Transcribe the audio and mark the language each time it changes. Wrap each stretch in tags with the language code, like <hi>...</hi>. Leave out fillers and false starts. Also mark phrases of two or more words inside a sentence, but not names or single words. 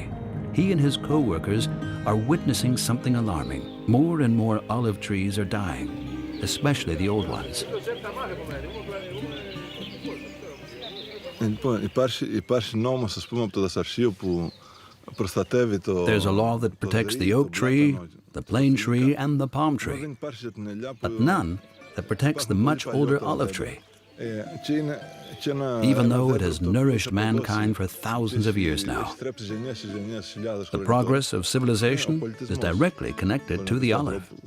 <en>He and his co-workers are witnessing something alarming. More and more olive trees are dying, especially the old ones.</en> <el>Υπάρχει νόμος, ας πούμε, από το δασαρσείο που προστατεύει το...</el> <en>There's a law that protects the oak tree, the plane tree, and the palm tree, but none that protects the much older olive tree. Even though it has nourished mankind for thousands of years now. The progress of civilization is directly connected to the olive.</en>